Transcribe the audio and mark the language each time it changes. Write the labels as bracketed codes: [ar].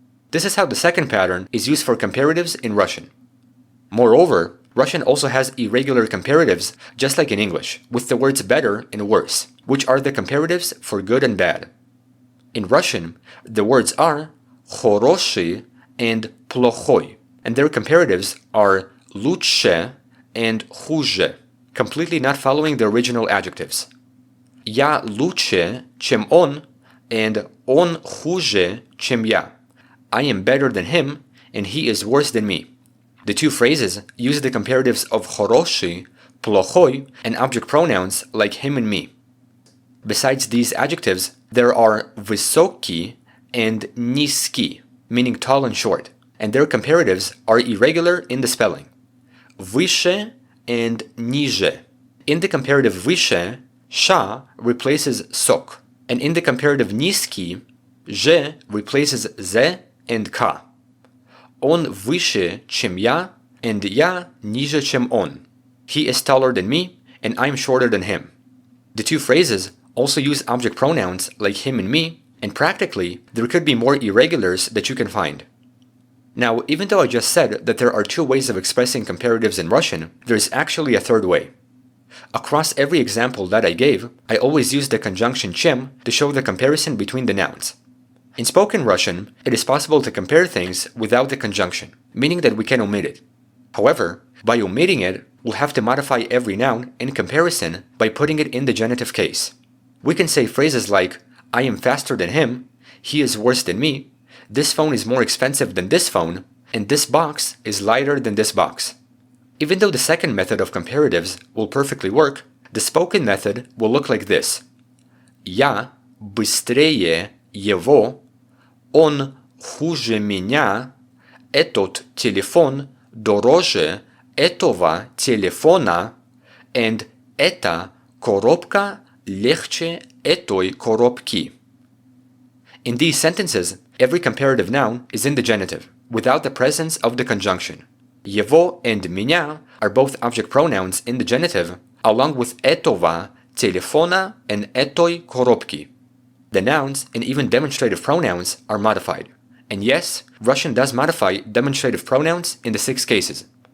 [en] This is how the second pattern is used for comparatives in Russian. Moreover, Russian also has irregular comparatives, just like in English, with the words better and worse, which are the comparatives for good and bad. In Russian, the words are хороший and плохой, and their comparatives are лучше and хуже, completely not following the original adjectives. [ru] Я лучше, чем он, and он хуже, чем я. [en] I am better than him, and he is worse than me. The two phrases use the comparatives of хороший, плохой, and object pronouns like him and me. Besides these adjectives, there are высокий and низкий, meaning tall and short, and their comparatives are irregular in the spelling. [ru] Выше and ниже. [en] In the comparative выше, ша replaces сок, and in the comparative низкий, же replaces зе and ka. [ru] Он выше, чем я, and я ниже, чем он. [en] He is taller than me, and I'm shorter than him. The two phrases also use object pronouns like him and me, and practically, there could be more irregulars that you can find. Now, even though I just said that there are two ways of expressing comparatives in Russian, there's actually a third way. Across every example that I gave, I always use the conjunction чем to show the comparison between the nouns. In spoken Russian, it is possible to compare things without the conjunction, meaning that we can omit it. However, by omitting it, we'll have to modify every noun in comparison by putting it in the genitive case. We can say phrases like, I am faster than him, he is worse than me, this phone is more expensive than this phone, and this box is lighter than this box. Even though the second method of comparatives will perfectly work, the spoken method will look like this. [ru] Я быстрее его, он хуже меня, этот телефон дороже этого телефона, and эта коробка легче этой коробки. [en] In these sentences, every comparative noun is in the genitive, without the presence of the conjunction. Его and меня are both object pronouns in the genitive, along with этого телефона and этой коробки. The nouns and even demonstrative pronouns are modified. And yes, Russian does modify demonstrative pronouns in the 6 cases.